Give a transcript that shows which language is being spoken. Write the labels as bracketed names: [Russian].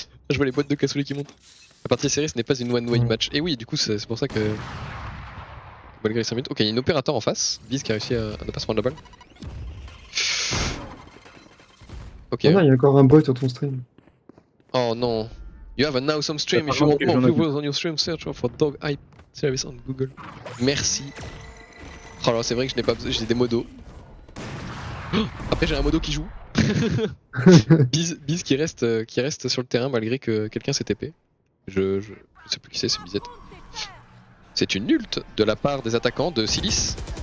[French] Je vois les boîtes de cassoulet qui montent. La partie série, ce n'est pas une one-way match. Et oui, du coup, c'est pour ça que. Malgré les 5 minutes. Ok, il y a une opérateur en face. Biz qui a réussi à ne pas se prendre la balle. Ok. Oh non, il y a encore un bot sur ton stream. Oh non. [English] You have an awesome stream. If you want more viewers on your stream, search for Dog Hype Service on Google. [French] Merci. Oh là, c'est vrai que je n'ai pas besoin. J'ai des modos. Oh, après, j'ai un modo qui joue. Biz qui reste sur le terrain malgré que quelqu'un s'est TP. Je sais plus qui c'est Bizette. C'est une ult de la part des attaquants de Silis.